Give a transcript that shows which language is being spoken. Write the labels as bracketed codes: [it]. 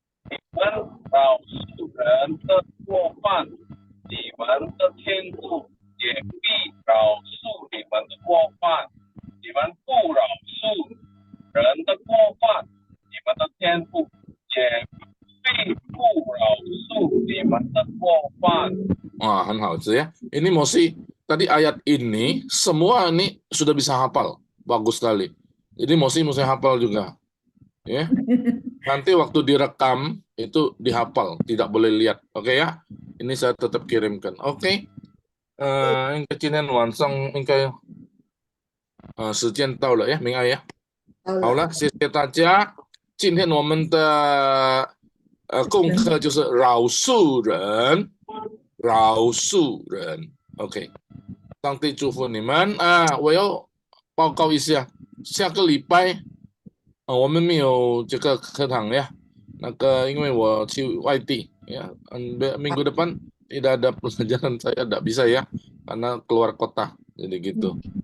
[zh] 你们饶恕人的过犯，你们的天父也必饶恕你们的过犯。你们不饶恕人的过犯，你们的天父也必不饶恕你们的过犯。 Wah,很好ya. [id] Ini Mosi, tadi ayat ini, semua ini sudah bisa hafal. Bagus sekali. Jadi Mosi mesti hafal juga. Ya. Nanti waktu direkam, itu dihafal. Tidak boleh lihat. Oke ya? Ini saya tetap kirimkan. Oke. [zh] 应该今天晚上应该时间到了呀，明爱呀。好了，谢谢大家。今天我们的功课就是饶恕人。饶恕人 ，OK， 上帝祝福你们啊！我要报告一下，下个礼拜我们没有这个课堂呀。那个因为我去外地 [id] ya, minggu depan tidak ada pelajaran saya tidak bisa ya karena keluar kota jadi gitu.